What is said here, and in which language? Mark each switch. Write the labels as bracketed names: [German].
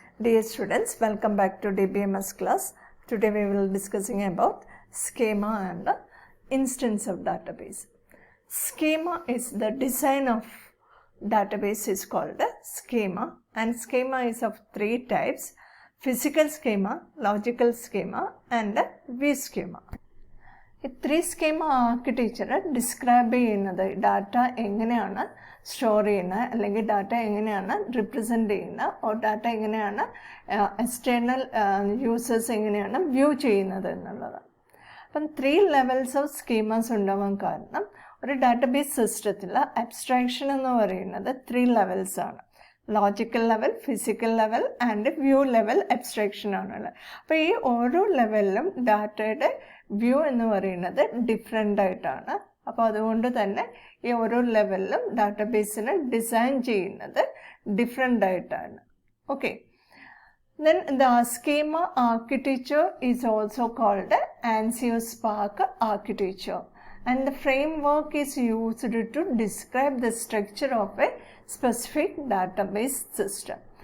[English] Dear students, welcome back to DBMS class. Today we will be discussing about schema and the instance of database. Schema is the design of database is called a schema, and schema is of three types: physical schema, logical schema and a view schema. [Malayalam] ഈ three schema architecture describe ചെയ്യുന്നത് data എങ്ങനെയാണ് store ചെയ്യുന്നത്, അല്ലെങ്കിൽ data എങ്ങനെയാണ് represent ചെയ്യുന്നത്, or data എങ്ങനെയാണ് external users എങ്ങനെയാണ് view ചെയ്യുന്നത് എന്നുള്ളതാണ്. അപ്പം 3 ലെവൽസ് ഓഫ് സ്കീമാസ് ഉണ്ടാവാൻ കാരണം ഒരു ഡാറ്റാബേസ് സിസ്റ്റത്തിൽ അബ്സ്ട്രാക്ഷൻ എന്ന് പറയുന്നത് 3 ലെവൽസ് ആണ്. Logical level, physical level and view level abstraction ആണുള്ളത്. അപ്പോൾ ഈ ഓരോ ലെവലിലും ഡാറ്റയുടെ വ്യൂ എന്ന് പറയുന്നത് ഡിഫറെൻ്റ് ആയിട്ടാണ്. അപ്പോൾ അതുകൊണ്ട് തന്നെ ഈ ഓരോ ലെവലിലും ഡാറ്റാബേസിനെ ഡിസൈൻ ചെയ്യുന്നത് ഡിഫറെൻ്റ് ആയിട്ടാണ്. [English] Okay, then the schema architecture is also called Ansiospark architecture, and the framework is used to describe the structure of a specific database system.